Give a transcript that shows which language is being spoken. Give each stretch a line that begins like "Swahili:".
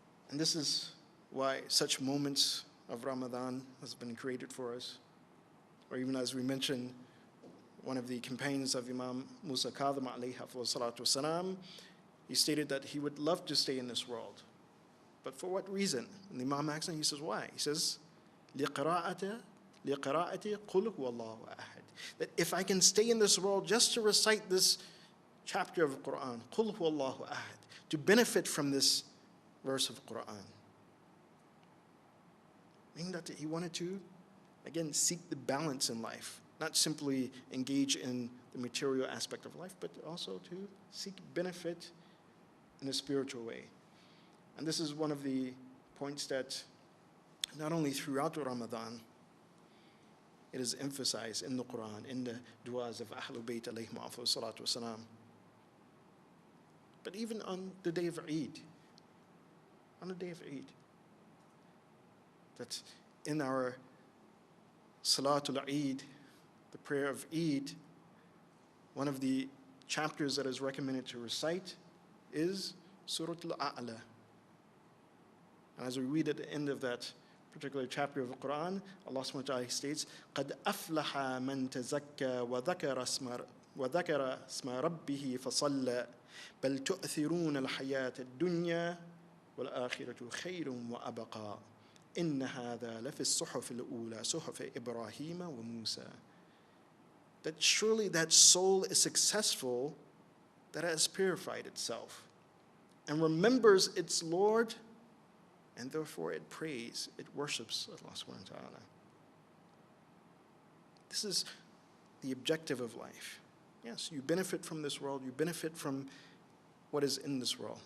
English: And this is why such moments of Ramadan has been created for us. Or even as we mentioned, one of the companions of Imam Musa Kadhim alayhi salatu wasalam, he stated that he would love to stay in this world. But for what reason? And the Imam asked him, he says, why? He says,
Arabic: لِقِرَاءَةِ قُلْ هُوَ اللَّهُ أَحَدٍ.
English: That if I can stay in this world just to recite this chapter of Qur'an,
Arabic: قُلْ هُوَ اللَّهُ أَحَدٍ,
English: to benefit from this verse of Qur'an. Meaning that he wanted to, again, seek the balance in life. Not simply engage in the material aspect of life, but also to seek benefit in a spiritual way. And this is one of the points that not only throughout Ramadan, it is emphasized in the Qur'an, in the du'as of Ahlul Bayt alayhim salatu wasalam. But even on the day of Eid, that in our Salatul Eid, the prayer of Eid, one of the chapters that is recommended to recite is Surah Al-A'la. And as we read at the end of that particular chapter of the Quran, Allah subhanahu wa ta'ala states,
Arabic: قَدْ أَفْلَحَ مَنْ تَزَكَّى وَذَكَرَ اسْمَ رَبِّهِ فَصَلَّى بَلْ تُؤْثِرُونَ الْحَيَاةَ الدُّنْيَا وَالْآخِرَةُ خَيْرٌ وَأَبْقَى إِنَّ هَذَا لَفِي الصُّحُفِ الْأُولَى صُحُفِ إِبْرَاهِيمَ وَمُوسَى.
English: that surely that soul is successful that has purified itself and remembers its Lord, and therefore it prays, it worships Allah subhanahu wa ta'ala. This is the objective of life. Yes, you benefit from this world, you benefit from what is in this world.